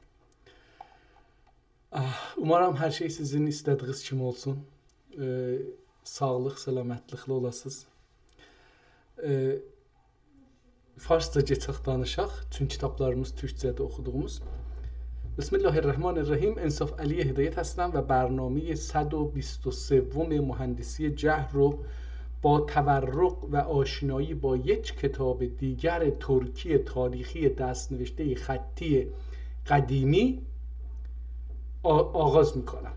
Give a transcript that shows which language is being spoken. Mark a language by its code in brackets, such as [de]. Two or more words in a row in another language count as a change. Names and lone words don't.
[az] Umarım hər şey sizin istədiyiniz kimi olsun. Sağlıq, səlamətliklə olasınız. Farsca keçək danışaq. Çünki kitablarımız türkçədə oxuduğumuz. [ar] Bismillahirrahmanirrahیم. [fa] انصاف علی هدایت هستم و برنامه 123 مهندسی جهر رو با تورق و آشنایی با یک کتاب دیگر ترکی تاریخی دستنوشته خطی قدیمی آغاز میکنم.